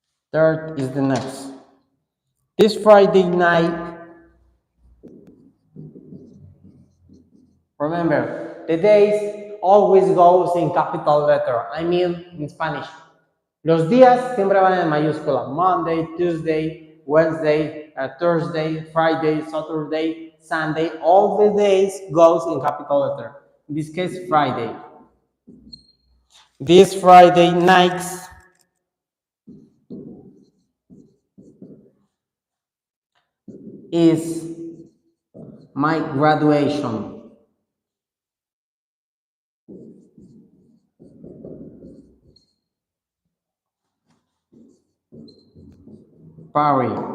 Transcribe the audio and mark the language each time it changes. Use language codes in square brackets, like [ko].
[en] Third is the next. This Friday night, remember, the days always goes in capital letter. I mean, in Spanish. [es] Los días siempre van en mayúscula. [en] Monday, Tuesday, Wednesday, Thursday, Friday, Saturday, Sunday. All the days goes in capital letter. In this case, Friday. This Friday night is my graduation party.